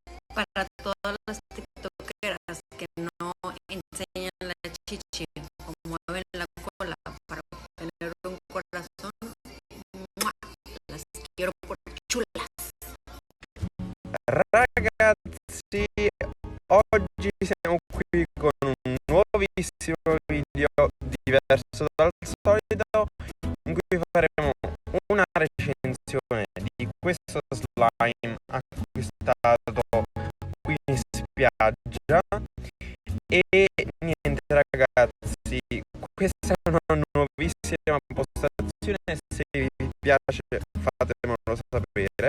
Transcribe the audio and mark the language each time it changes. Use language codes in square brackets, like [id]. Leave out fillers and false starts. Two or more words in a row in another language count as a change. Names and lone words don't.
[es] para todas las tiktokeras que no enseñan la chichi o mueven la cola para obtener un corazón, ¡mua! Las quiero por chulas. [it] Ragazzi, oggi siamo qui con un nuovissimo video diverso dal solito in cui faremo una recensione di questo slime acquistato qui in spiaggia e niente ragazzi, questa è una nuovissima postazione, se vi piace fatemelo sapere.